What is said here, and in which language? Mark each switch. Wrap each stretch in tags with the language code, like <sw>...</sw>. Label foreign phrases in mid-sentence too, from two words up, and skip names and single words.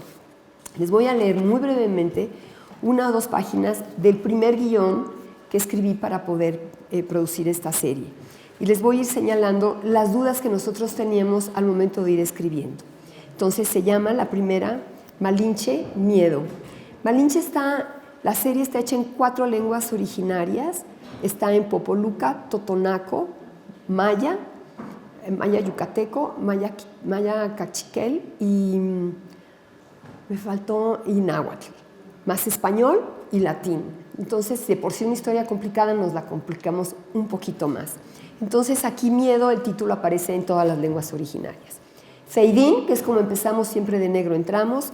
<es>Les voy a leer muy brevemente 1 o 2 páginas del primer guión que escribí para poder producir esta serie. Y les voy a ir señalando las dudas que nosotros teníamos al momento de ir escribiendo. Entonces se llama la primera Malinche, Miedo. Malinche la serie está hecha en 4 lenguas originarias. Está en popoluca, totonaco, maya yucateco, maya cachiquel y me faltó náhuatl, más español y latín. Entonces, de por sí una historia complicada nos la complicamos un poquito más. Entonces, aquí Miedo, el título aparece en todas las lenguas originarias. Feidín, que es como empezamos, siempre de negro entramos.</es>